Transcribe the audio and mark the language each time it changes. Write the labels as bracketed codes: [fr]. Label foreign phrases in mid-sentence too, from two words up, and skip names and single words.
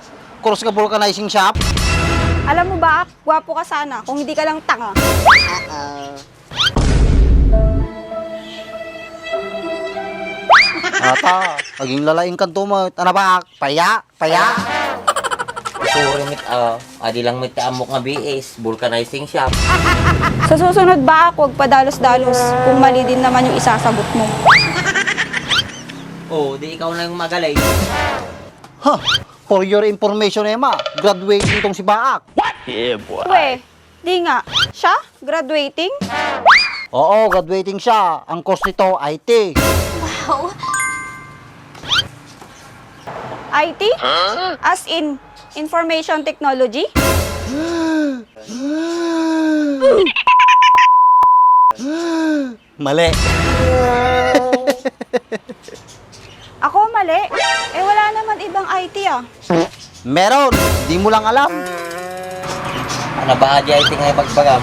[en] Cross ka vulcanizing shop. [tl] Alam mo ba, gwapo ka sana kung hindi ka lang tanga. [ilo] Ata, maging lalaing kanto mo. [tl] Ano ba? Paya? Paya? [en] Sorry, [ilo] mit, adi lang mit amok nga BS, [en] Vulcanizing Shop. [tl] Sa susunod ba, huwag padalos-dalos kung mali din naman yung isasagot mo. Oh, di ikaw na yung magaling. Huh. [en] For your information, [tl] Emma, graduating tong si Baak. We, di nga. Siya? Graduating? Oo, graduating siya. Ang course nito, IT. IT? [en] As in, information technology? [tl] Mali. Ako mali. Eh wala naman ibang IT ah. Meron, di mo lang alam. [ilo] Ano ba di IT nga pagpagam?